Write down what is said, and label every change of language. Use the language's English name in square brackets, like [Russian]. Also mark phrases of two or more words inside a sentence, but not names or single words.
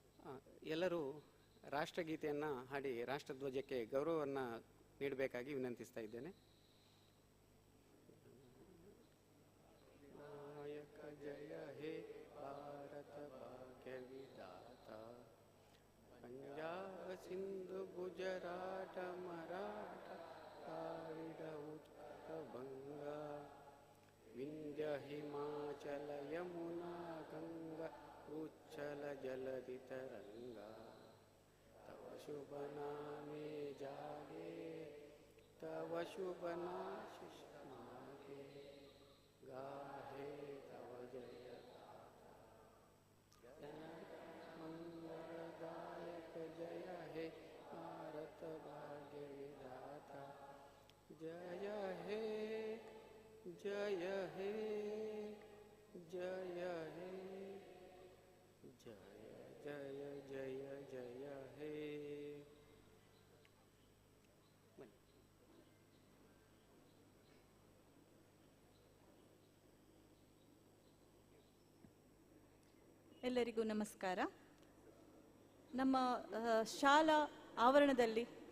[Kannada] ಎಲ್ಲರೂ ರಾಷ್ಟ್ರಗೀತೆಯನ್ನು ಹಾಡಿ ರಾಷ್ಟ್ರಧ್ವಜಕ್ಕೆ ಗೌರವವನ್ನು ನೀಡಬೇಕಾಗಿ ವಿನಂತಿಸ್ತಾ ಇದ್ದೇನೆ. [Bangla] নায়ক জয় হে ভারত ভাগ্য বিধাতা, পাঞ্জাব সিন্ধু গুজরাট মরাঠা কাবিড় উৎকল বঙ্গ, বিন্ধ্য হিমাচল যমুনা গঙ্গা উচ্ছল জলধি তরঙ্গ, তব শুভ নামে জাগে তব শুভ নাশিষ মাগে, গাহে তব জয় মঙ্গলদায়ক জয় হে ভারত ভাগ্য বিধাতা, জয় হে জয় হে জয় হে জয় জয় জয় জয় হে. [Kannada] ಎಲ್ಲರಿಗೂ ನಮಸ್ಕಾರ. ನಮ್ಮ ಶಾಲಾ ಆವರಣದಲ್ಲಿ